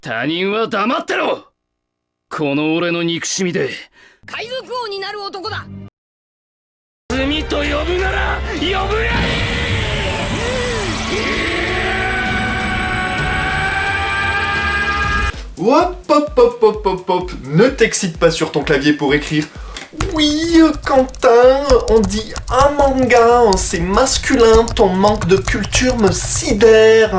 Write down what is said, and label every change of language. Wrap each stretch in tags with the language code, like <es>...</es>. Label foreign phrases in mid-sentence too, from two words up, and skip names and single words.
<ja>他人は黙ってろ。この俺の憎しみで海賊王になる男だ。罪と呼ぶなら呼ぶがいい。 Hop, hop, hop, hop, hop, hop.</ja> <fr>Ne t'excite pas sur ton clavier pour écrire. Oui, Quentin, on dit un manga, c'est masculin, ton manque de culture me sidère.</fr>